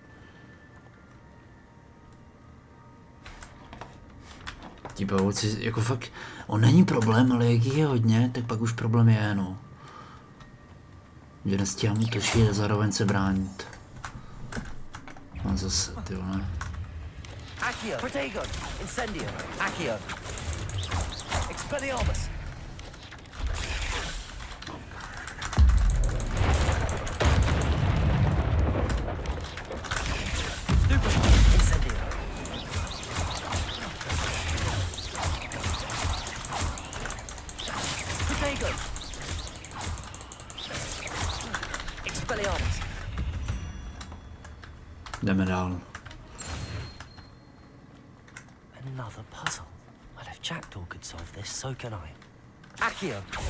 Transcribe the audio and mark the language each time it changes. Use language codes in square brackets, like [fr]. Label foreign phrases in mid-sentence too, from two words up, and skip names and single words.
[cs] Ti pavouci, jako fakt, on není problém, ale jak jich je hodně, tak pak už problém je, no. Že nestíhám útočit a zároveň se bránit. A zase, ty vole. Accio. Protego. Incendio. Accio. Expelliarmus. Stupid. Incendio. Protego. Expelliarmus. Jdeme dál. [en] Another puzzle. Well, if Jackdaw could solve this, so can I. [cs] Accio.